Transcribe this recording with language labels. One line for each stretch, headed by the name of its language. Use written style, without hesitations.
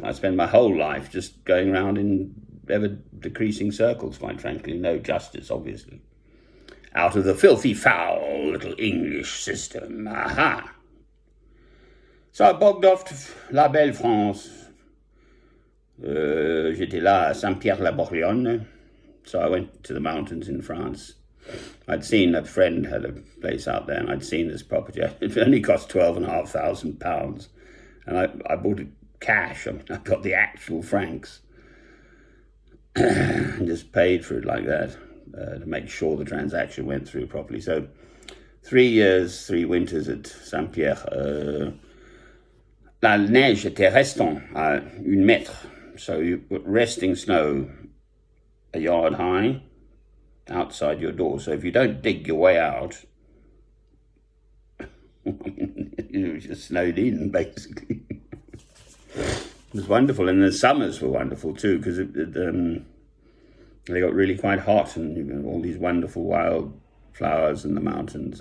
English: I spend my whole life just going around in ever-decreasing circles, quite frankly. No justice, obviously. Out of the filthy, foul little English system. Aha! So I bogged off to La Belle France.
French: J'étais là à Saint-Pierre-la-Bourgogne.
English: So I went to the mountains in France. I'd seen a friend had a place out there, and I'd seen this property. It only cost £12,500. And I bought it cash. I mean, I got the actual francs and just paid for it like that to make sure the transaction went through properly. So 3 years, 3 winters at Saint-Pierre.
French: La neige était restant à 1 mètre.
English: So you put resting snow a yard high outside your door. So if you don't dig your way out, you just snowed in, basically. It was wonderful, and the summers were wonderful too, because they got really quite hot, and all these wonderful wild flowers in the mountains.